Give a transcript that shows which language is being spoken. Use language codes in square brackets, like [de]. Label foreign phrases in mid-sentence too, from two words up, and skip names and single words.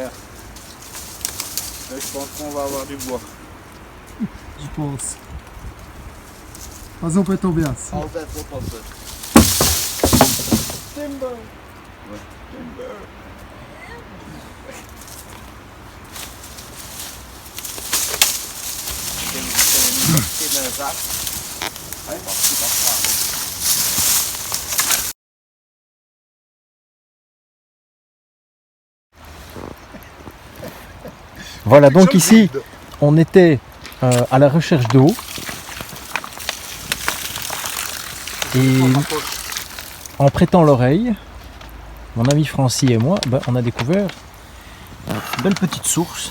[fr] Là, je pense qu'on va avoir du bois. Je pense. Vas-y, on peut tomber assis. [nl] Altijd oppassen. Timber. Ouais. Timber. Ik heb een zak. Hij mag goed afgaan. [fr] Voilà, donc ici, on était à la recherche d'eau. Et en prêtant l'oreille, mon ami Francis et moi, on a découvert une belle petite source.